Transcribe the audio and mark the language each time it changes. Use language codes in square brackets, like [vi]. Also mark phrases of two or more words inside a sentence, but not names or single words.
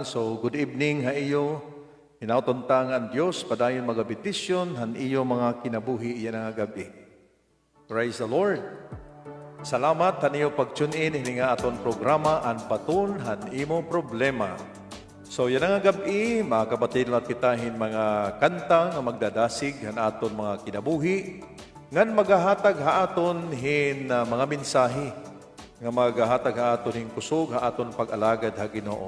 [war] So [en] good evening [war] ha iyo. Hinautunta nga ang Dios padayon mga betisyon han iyo mga kinabuhi iyan nga gabi. [en] Praise the Lord. [war] Salamat han iyo pag-tune in ini nga aton programa Anbaton han imo problema. So yan nga gabi mga kapatid lang kitahin mga kanta nga magdadasig han aton mga kinabuhi. Ngan magahatag haaton hin mga mensahe nga magahatag haaton hin kusog haaton pag-alagad ha Ginoo.